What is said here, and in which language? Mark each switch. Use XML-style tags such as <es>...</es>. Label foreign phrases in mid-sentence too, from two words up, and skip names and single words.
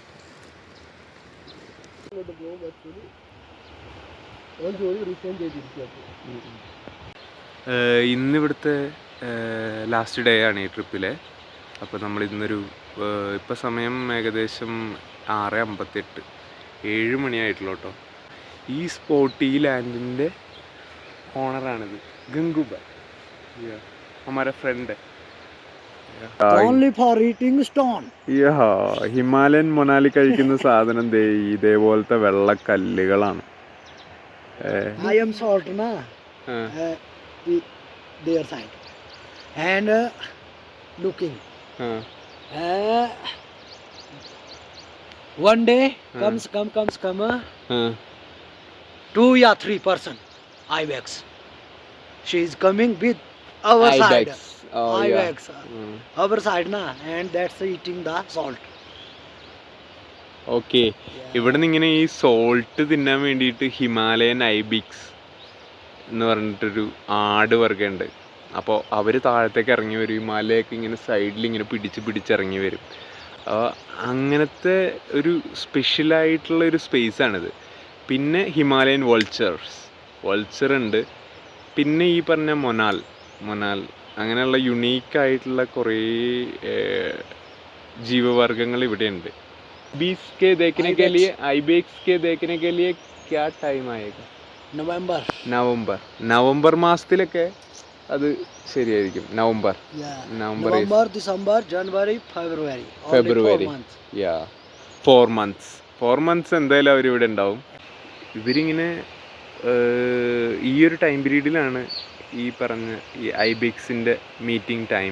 <ml>ഇന്നിവിടുത്തെ ലാസ്റ്റ് ഡേ ആണ് ഈ ട്രിപ്പിലെ. അപ്പോൾ നമ്മൾ ഇന്നൊരു ഇപ്പം സമയം ഏകദേശം 6:58, 7 മണിയായിട്ടുള്ളൂ കേട്ടോ. ഈ സ്പോട്ട്, ഈ ലാൻഡിൻ്റെ ഓണറാണിത്, ഗംഗൂബ.</ml> <hi>हमारा फ्रेंड है.</hi> <en>Only for eating stone.</en> <ml>ഹിമാലയൻ മൊനാലി കഴിക്കുന്ന സാധനം ദേ ഇതേപോലത്തെ വെള്ളക്കല്ലുകളാണ്.</ml> <en>I am salt na. Their side and looking. One day comes 2 or 3 person ibex. She is coming with our side. Ibex. Our side na, and that's eating the salt.</en> <ml>ഓക്കെ. ഇവിടെ നിന്ന് ഇങ്ങനെ ഈ സോൾട്ട് തിന്നാൻ വേണ്ടിയിട്ട് ഹിമാലയൻ ഐബിക്സ് എന്ന് പറഞ്ഞിട്ടൊരു ആട് വർഗ്ഗമുണ്ട്. അപ്പോൾ അവർ താഴത്തേക്ക് ഇറങ്ങി വരും. ഈ മലയൊക്കെ ഇങ്ങനെ സൈഡിൽ ഇങ്ങനെ പിടിച്ചിറങ്ങി വരും. അങ്ങനത്തെ ഒരു സ്പെഷ്യലായിട്ടുള്ളൊരു സ്പേസാണിത്. പിന്നെ</ml> <en>Himalayan vulture</en> <ml>ഉണ്ട്. പിന്നെ ഈ പറഞ്ഞ മൊനാൽ അങ്ങനെയുള്ള യുണീക്കായിട്ടുള്ള കുറേ जीववर्गങ്ങൾ ഇവിടെയുണ്ട്.</ml> <hi>बीस के देखने के लिए आइबेक्स के देखने के लिए क्या टाइम आएगा?</hi> <ml>നവംബർ മാസത്തിലൊക്കെ അത് ശരിയായിരിക്കും. നവംബർ,</ml> <en>December, January, February.</en> <ml>4 months എന്തായാലും അവരിവിടെ ഉണ്ടാവും. ഇവരിങ്ങനെ ഈ ഒരു ടൈം പീരീഡിലാണ് ഈ പറഞ്ഞ ഈ ഐബിക്സിൻ്റെ</ml> <en>meeting time.</en>